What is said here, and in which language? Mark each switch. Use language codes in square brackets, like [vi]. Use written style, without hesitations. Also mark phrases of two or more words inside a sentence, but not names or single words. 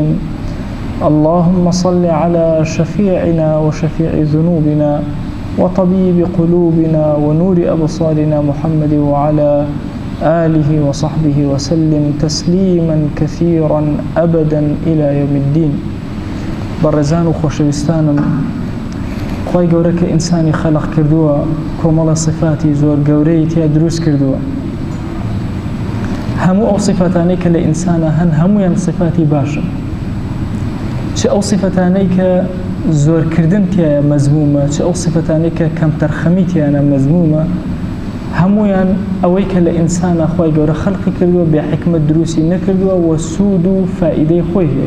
[ar] اللهم صل على شفيعنا وشفيع ذنوبنا وطبيب قلوبنا ونور أبصارنا محمد وعلى آله وصحبه وسلم تسليما كثيرا أبدا إلى يوم الدين. [ckb] برزان وخوشويستان، خوي گەورە إنساني خلق كردووە، کۆمەڵە صفاتی زۆر گەورەی تیا دروست کردووە. هەموو ئەو صفاتانەی کە لە ئینسانە هەن هەمویان صفاتی باشن. چ ئەو صفاتانەی کە زۆرکردن تیایە مەزمومە، چ ئەو صفاتانەی کە کەمتەرخەمی تیانە مەزمومە، هەمویان ئەوەی کە لە ئینسانە خوای گەورە خەڵقی کردووە بێ حکمت دروستی نەکردووە و سوود و فائیدەی خۆی هەیە.